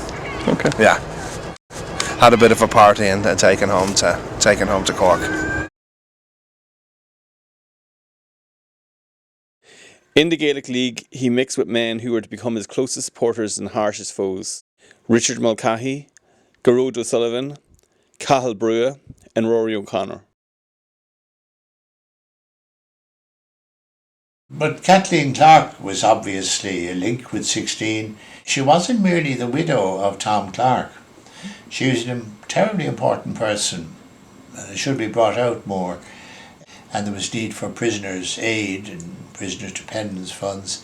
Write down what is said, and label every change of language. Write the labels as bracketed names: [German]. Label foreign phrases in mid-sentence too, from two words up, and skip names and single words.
[English] Okay. Yeah, had a bit of a party and taken home to Cork. In the Gaelic League, he mixed with men who were to become his closest supporters and harshest foes. Richard Mulcahy, Gearóid O'Sullivan, Cathal Brugha and Rory O'Connor. But Kathleen Clarke was obviously a link with 16. She wasn't merely the widow of Tom Clarke. She was a terribly important person, and it should be brought out more. And there was need for prisoners' aid and prisoners' dependence funds.